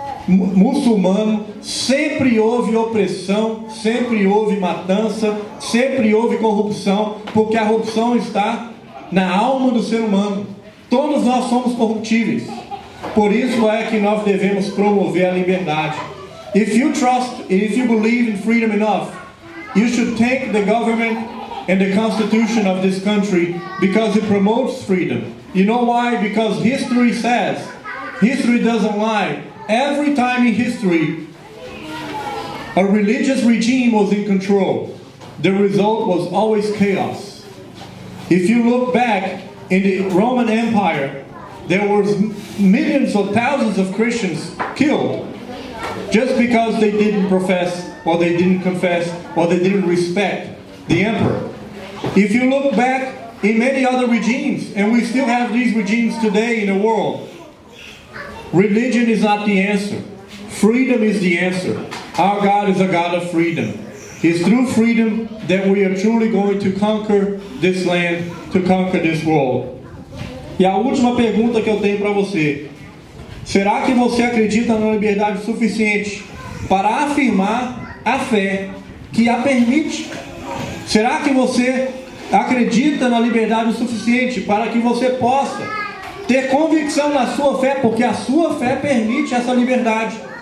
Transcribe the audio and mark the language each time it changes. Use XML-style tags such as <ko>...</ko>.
<pt>Muçulmano, sempre houve opressão, sempre houve matança, sempre houve corrupção, porque a corrupção está na alma do ser humano. Todos nós somos corruptíveis. Por isso é que nós devemos promover a liberdade.</pt> <en>If you believe in freedom enough, you should thank the government and the constitution of this country because it promotes freedom. You know why? Because history says, history doesn't lie. Every time in history, a religious regime was in control, the result was always chaos. If you look back in the Roman Empire, there were millions or thousands of Christians killed just because they didn't profess, or they didn't confess, or they didn't respect the emperor. If you look back in many other regimes, and we still have these regimes today in the world, religion is not the answer. Freedom is the answer. Our God is a God of freedom. It's through freedom that we are truly going to conquer this land, to conquer this world.</en> <pt>E a última pergunta que eu tenho para você: será que você acredita na liberdade suficiente para afirmar a fé que a permite? Será que você acredita na liberdade suficiente para que você possa ter convicção na sua fé, porque a sua fé permite essa liberdade?</pt>